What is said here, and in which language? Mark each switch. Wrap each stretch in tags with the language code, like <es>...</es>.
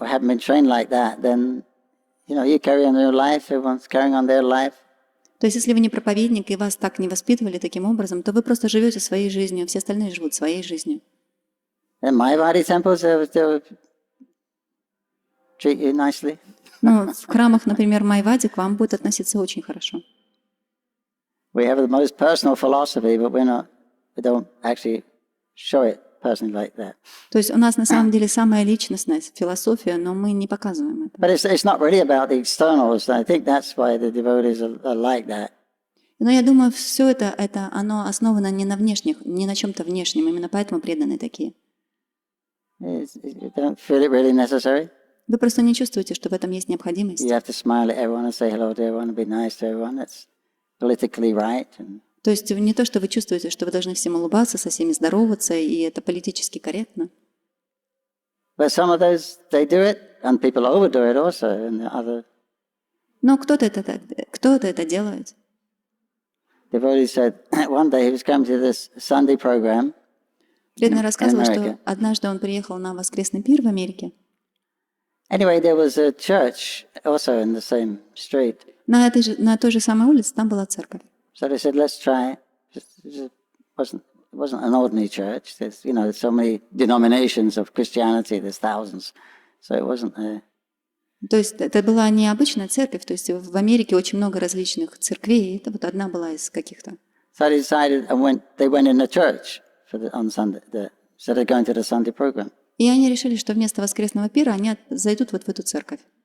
<en>or haven't been trained like that, then you carry on your life, everyone's carrying on their life.</en> <ru>То есть, если вы не проповедник и вас так не воспитывали таким образом, то вы просто живете своей жизнью, все остальные живут своей жизнью.</ru> <en>In Mayavadi temples, they treat you nicely.</en> <ru>Ну, в храмах, например, Майвади, к вам будут относиться очень хорошо.</ru> <en>We have the most personal philosophy, but we don't actually show it personally like that.</en> <ru>То есть у нас на самом деле самая личностная философия, но мы не показываем это.</ru> <en>But it's not really about the externals. I think that's why the devotees are like that.</en> <ru>Но я думаю, все это оно основано не на внешних, не на чем-то внешнем, именно поэтому преданные такие.</ru> <en>You don't feel it really necessary.</en> <ru>Вы просто не чувствуете, что в этом есть необходимость.</ru> <en>You have to smile at everyone and say hello to everyone and be nice to everyone. That's politically right.</en> <ru>То есть не то, что вы чувствуете, что вы должны всем улыбаться, со всеми здороваться, и это политически корректно.</ru> <en>But some of those, they do it, and people overdo it also in the other.</en> <ru>Но кто-то это делает.</ru> <en>Devotee said one day he was coming to this Sunday program.</en> <ru>Преданный рассказывал, что однажды он приехал на воскресный пир в Америке.</ru> <en>Anyway, there was a church also in the same street.</en> <ru>На той же самой улице там была церковь.</ru> <en>So they said, let's try. It wasn't an ordinary church. There's, so many denominations of Christianity. There's thousands. So it wasn't a...</en> <ru>То есть это была необычная церковь. То есть в Америке очень много различных церквей. Это вот одна была из каких-то.</ru> <en>So they decided they went in the church on Sunday. So they're going to the Sunday program.</en> <ru>И они решили, что вместо воскресного пира они зайдут вот в эту церковь.</ru>